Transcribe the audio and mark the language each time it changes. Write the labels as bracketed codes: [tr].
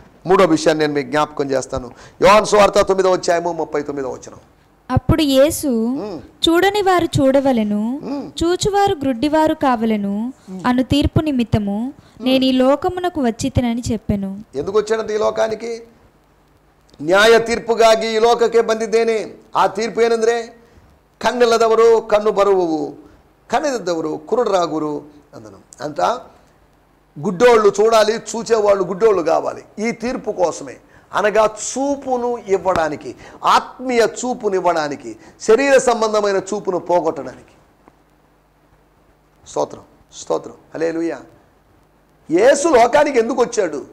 [te] మూడో విషయాన్ని నేను మీకు జ్ఞాపకం చేస్తాను. యోహాను సువార్త 9:39. అప్పుడు యేసు, చూడని వారు చూడవలెను, చూచువారు గ్రుడ్డివారు కావలెను అను తీర్పు నిమిత్తము నేను ఈ లోకమునకు వచ్చితినని చెప్పెను. ఎందుకు వచ్చాడంటే ఈ లోకానికి? [kn] ನ್ಯಾಯ ತೀರ್ಪುಗಾಗಿ ಈ ಲೋಕಕ್ಕೆ ಬಂದಿದ್ದೇನೆ. ಆ ತೀರ್ಪು ಏನೆಂದರೆ, ಕಣ್ಣಿಲ್ಲದವರು ಕಣ್ಣು ಬರುವವು, ಕಣ್ಣಿದ್ದವರು ಕುರುಡರಾಗುವರು [te] అందను. అంత గుడ్డోళ్ళు చూడాలి, చూచేవాళ్ళు గుడ్డోళ్ళు కావాలి. ఈ తీర్పు కోసమే, అనగా చూపును ఇవ్వడానికి, ఆత్మీయ చూపును ఇవ్వడానికి, శరీర సంబంధమైన చూపును పోగొట్టడానికి. స్తోత్రం, స్తోత్రం, హల్లెలూయా. యేసు లోకానికి ఎందుకు వచ్చాడు?